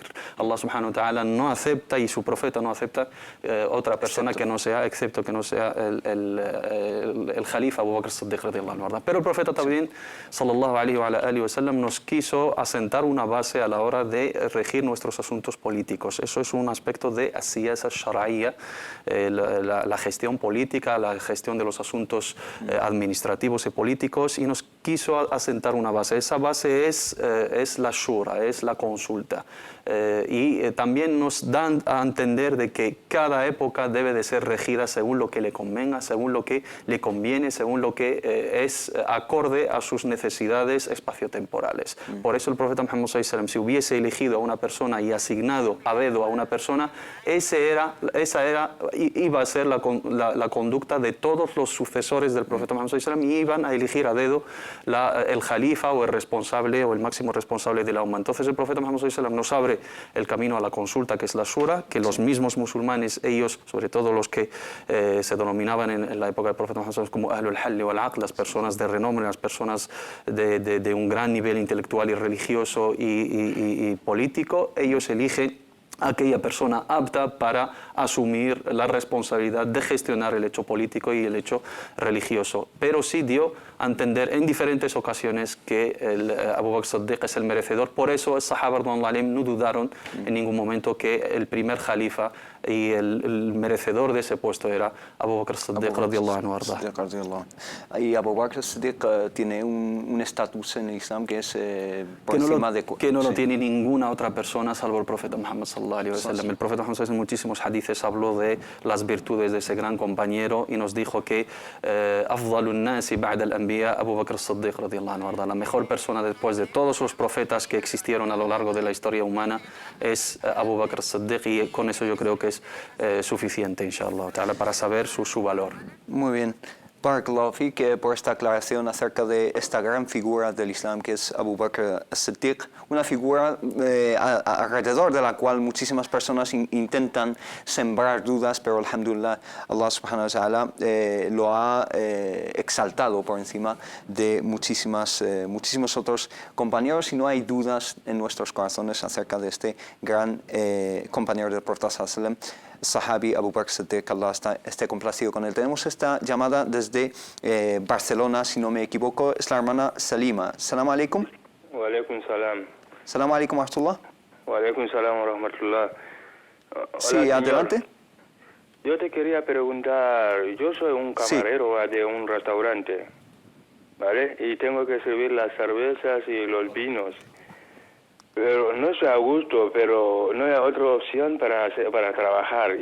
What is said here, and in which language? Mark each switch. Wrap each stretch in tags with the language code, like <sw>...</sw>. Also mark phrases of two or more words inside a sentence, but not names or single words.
<ar>الله سبحانه وتعالى</ar> <es>no acepta, y su profeta no acepta otra persona que no sea, excepto que no sea el Jalifa Abu Bakr as-Siddiq</es> <ar>رضي الله عنه.</ar> <es>Pero el profeta también</es> <ar>صلى الله عليه وسلم</ar> <es>nos quiso asentar una base a la hora de regir nuestros asuntos políticos. Eso es un aspecto de</es> <ar>السياسة الشرعية,</ar> <es>la gestión política, la gestión de los asuntos administrativos y políticos, y nos quiso asentar una base. Esa base es la shura, es la consulta. Y también nos dan a entender de que cada época debe de ser regida según lo que le convenga, según lo que le conviene, según lo que es acorde a sus necesidades espaciotemporales. Por eso el profeta Muhammad</es> <ar>صلى الله عليه وسلم,</ar> <es>si hubiese elegido a una persona y asignado a dedo a una persona, esa iba a ser la conducta de todos los sucesores del profeta Muhammad</es> <ar>صلى الله عليه وسلم,</ar> <es>y iban a elegir a dedo el jalifa o el responsable o el máximo responsable de la umma. Entonces el profeta Muhammad</es> <ar>صلى الله عليه وسلم</ar> <es>nos abre el camino a la consulta, que es la shura, que los mismos musulmanes, ellos, sobre todo los que se denominaban en la época del profeta Muhammad</es> <ar>صلى الله عليه وسلم</ar> <es>como</es> <ar>أهل الحل والعقد,</ar> <es>las personas de renombre, las personas de un gran nivel intelectual y religioso y político, ellos eligen aquella persona apta para asumir la responsabilidad de gestionar el hecho político y el hecho religioso. Pero sí dio a entender en diferentes ocasiones que Abu Bakr Siddiq es el merecedor. Por eso los sahaba no dudaron en ningún momento que el primer jalifa y el merecedor de ese puesto era Abu Bakr Siddiq</es> <ar>رضي الله عنه</ar> <es>arda. Y Abu Bakr Siddiq tiene un estatus en el Islam que es por encima de... Que no lo tiene ninguna otra persona salvo el profeta Muhammad</es> <ar>صلى الله عليه وسلم.</ar> <es>El profeta Muhammad en muchísimos hadices habló de las virtudes de ese gran compañero y nos dijo que</es> <ar>أفضل الناس بعد الأنبياء</ar> <es>Abu Bakr Siddiq</es> <ar>رضي الله عنه</ar> <es>arda. La mejor persona después de todos los profetas que existieron a lo largo de la historia humana es Abu Bakr Siddiq, y con eso yo creo que es suficiente,</es> <ar>إن شاء الله تعالى,</ar> <es>para saber su valor. Muy bien.</es> <ar>بارك الله فيك,</ar> <es>por esta aclaración acerca de esta gran figura del Islam que es Abu Bakr as-Siddiq, una figura alrededor de la cual muchísimas personas intentan sembrar dudas, pero alhamdulillah</es> <ar>الله سبحانه وتعالى</ar> <es>lo ha exaltado por encima de muchísimos otros compañeros, y no hay dudas en nuestros corazones acerca de este gran compañero del profeta</es> <ar>صلى الله عليه وسلم,</ar> <es>Sahabi Abu Bakr Siddiq, Allah esté complacido con él. Tenemos esta llamada desde Barcelona, si no me equivoco, es la hermana Salima.</es> <ar>سلام عليكم. وعليكم السلام. سلام عليكم ورحمة الله. وعليكم السلام ورحمة الله.</ar> <es>Sí, Hola, adelante. Yo te quería preguntar, yo soy un camarero de un restaurante, ¿vale? Y tengo que servir las cervezas y los vinos. Pero no estoy a gusto, pero no hay otra opción para trabajar.</es>